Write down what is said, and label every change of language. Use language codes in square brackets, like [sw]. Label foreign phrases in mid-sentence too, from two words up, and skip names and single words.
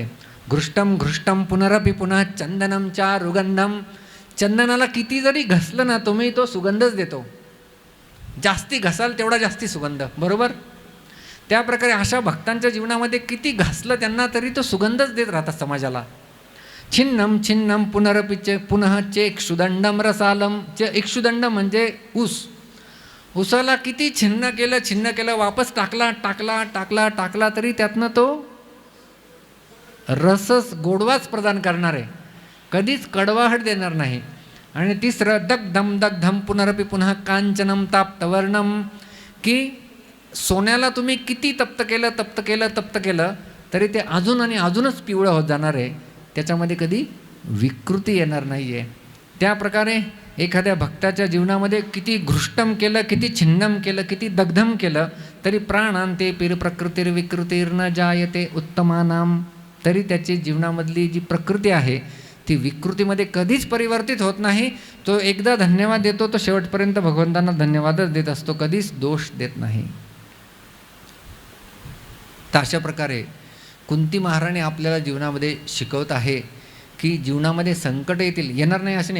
[sa] घृष्टम घृष्टम पुनरपि पुन्हा चंदनम चा रुगंधम. [mr] चंदनाला किती जरी घसलं ना तुम्ही तो सुगंधच देतो, जास्ती घसाल तेवढा जास्ती सुगंध, बरोबर. त्या प्रकारे अशा भक्तांच्या जीवनामध्ये किती घासलं त्यांना तरी तो सुगंधच देत राहतात समाजाला. [sa] छिन्नम छिन्नम पुनरपि पुनः चे इक्षुदंडम रसालम. [mr] इक्षुदंड म्हणजे ऊस. ऊसाला किती छिन्न केलं वापस टाकला टाकला टाकला टाकला तरी त्यातनं तो रसच गोडवाच प्रदान करणार आहे, कधीच कडवाहट देणार नाही. आणि तिसरं [sa] दग्धम दग्धम पुनरपि पुन्हा कांचनम ताप्तवर्णम. [mr] की सोन्याला तुम्ही किती तप्त केलं तरी ते अजून आणि अजूनच पिवळं होत जाणार आहे, त्याच्यामध्ये कधी विकृती येणार नाही आहे. त्या प्रकारे एखाद्या भक्ताच्या जीवनामध्ये किती घृष्टम केलं, किती छिन्नम केलं, किती दग्धम केलं तरी [sa] प्राणांते पिर प्रकृतिर्विकृतिर्न जायते उत्तमानाम. [mr] तरी त्याची जीवनामधली जी प्रकृती आहे ती विकृतीमध्ये कधीच परिवर्तित होत नाही. तो एकदा धन्यवाद देतो तो शेवटपर्यंत भगवंतांना धन्यवादच देत असतो, कधीच दोष देत नाही. तर अशा प्रकारे कुंती महाराणी आपल्याला जीवनामध्ये शिकवत आहे की जीवनामध्ये संकट येणार नाही असे नाही.